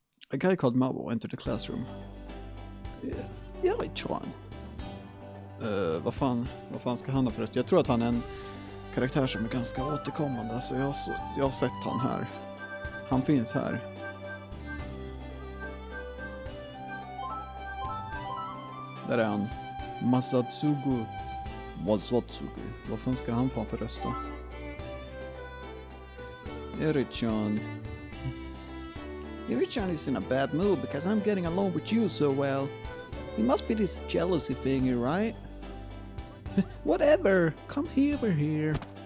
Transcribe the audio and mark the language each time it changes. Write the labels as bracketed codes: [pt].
[en] A guy called Mabo entered the classroom. [sv] Ja, Richard. Vad fan ska han ha förresten? Jag tror att han är en karaktär som är ganska återkommande, så jag har sett han här. Han finns här. Där är han. Masatsugu. Vad fan ska han få för röst då? [en] Erichan is in a bad mood because I'm getting along with you so well. It must be this jealousy thingy, right? Whatever. Come over here.